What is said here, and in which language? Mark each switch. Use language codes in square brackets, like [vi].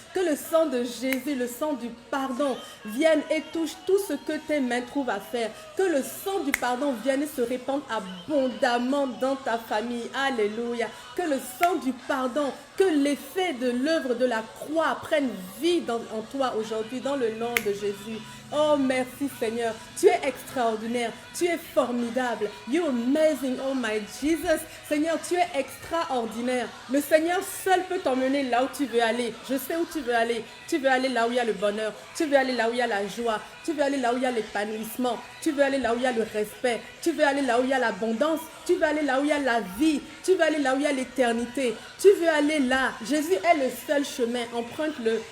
[fr] Que le sang de Jésus, le sang du pardon, vienne et touche tout ce que tes mains trouvent à faire. Que le sang du pardon vienne et se répande abondamment dans ta famille. Alléluia. Que le sang du pardon, que l'effet de l'œuvre de la croix prenne vie en toi aujourd'hui dans le nom de Jésus. Oh, merci Seigneur. Tu es extraordinaire. Tu es formidable. [en] You're amazing, oh my Jesus. [fr] Seigneur, tu es extraordinaire. Le Seigneur seul peut t'emmener là où tu veux aller. Je sais où tu veux aller. Tu veux aller là où il y a le bonheur. Tu veux aller là où il y a la joie. Tu veux aller là où il y a l'épanouissement. Tu veux aller là où il y a le respect. Tu veux aller là où il y a l'abondance. Tu veux aller là où il y a la vie. Tu veux aller là où il y a l'éternité. Tu veux aller là. Jésus est le seul chemin. Emprunte-le.